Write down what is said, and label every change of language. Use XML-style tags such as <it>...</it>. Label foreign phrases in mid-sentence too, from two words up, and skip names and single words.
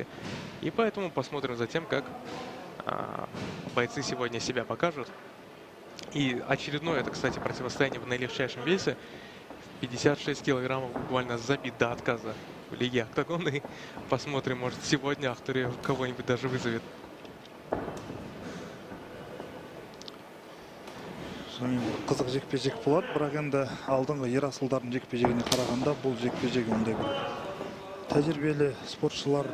<ru>И поэтому посмотрим за тем, как бойцы сегодня себя покажут. И очередное, это, кстати, противостояние в наилегчайшем весе. 56 килограммов буквально забит до отказа в Лиге Октагон. И посмотрим, может, сегодня Ахтуре кого-нибудь даже вызовет.</ru> <kk>Қызық жекпе-жек болады, бірақ енді алдыңғы ерасылдардың жекпе-жегіне қарағанда бұл жекпе-жегі ондай бір тәжірибелі спортшылар.</kk>